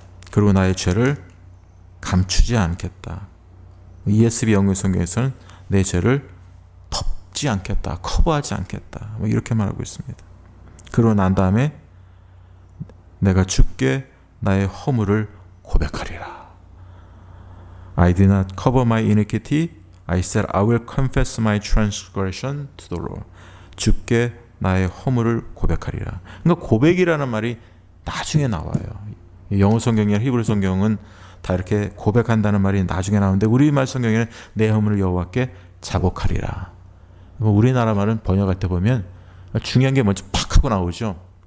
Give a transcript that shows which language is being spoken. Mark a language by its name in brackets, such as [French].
[Korean] 그리고 나의 죄를 감추지 않겠다. ESV 영어 성경에서는 내 죄를 덮지 않겠다, 커버하지 않겠다, 이렇게 말하고 있습니다. 그러고 난 다음에 내가 주께 나의 허물을 고백하리라. [English] I did not cover my iniquity. I said I will confess my transgression to the Lord. [Korean] 주께 나의 허물을 고백하리라. 그러니까 고백이라는 말이 나중에 나와요. 영어 성경이나 히브리 성경은 다 이렇게 고백한다는 말이 나중에 나오는데 우리말 성경에는 내 허물을 여호와께 자복하리라. 우리나라 말은 번역할 때 보면 중요한 게 먼저 팍 하고 나오죠.